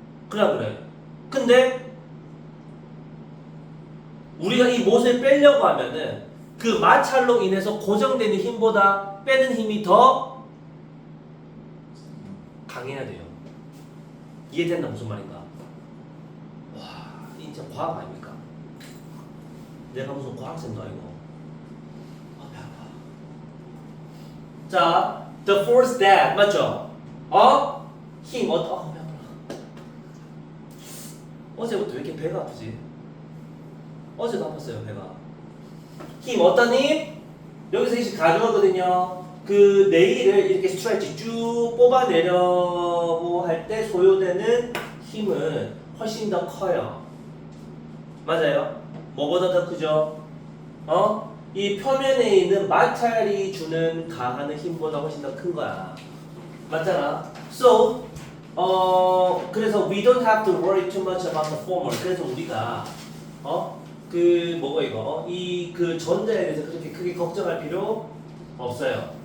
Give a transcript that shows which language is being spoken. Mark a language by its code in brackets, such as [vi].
[ko] 그래. 근데 우리가 이 못을 빼려고 하면은 그 마찰로 인해서 고정되는 힘보다 빼는 힘이 더 강해야 돼요. 이해된다 무슨 말인가? 와, 이 진짜 과학 아닙니까? 내가 무슨 과학생도 아니고. 배 아파. 자, [en] the force that [ko] 맞죠? 힘 배 아파. 어제부터 왜 이렇게 배가 아프지? 어제도 아팠어요 배가. 힘 어떤 힘? 여기서 이제 가져가거든요. 그 네일을 이렇게 스트레치 쭉 뽑아내려고 할 때 소요되는 힘은 훨씬 더 커요. 맞아요? 뭐보다 더 크죠? 이 표면에 있는 마찰이 주는 가하는 힘보다 훨씬 더 큰 거야. 맞잖아? [en] So, [ko] 그래서 [en] we don't have to worry too much about the former. [ko] 그래서 우리가 그 뭐가 이거 이 그 전자에 대해서 그렇게 크게 걱정할 필요 없어요.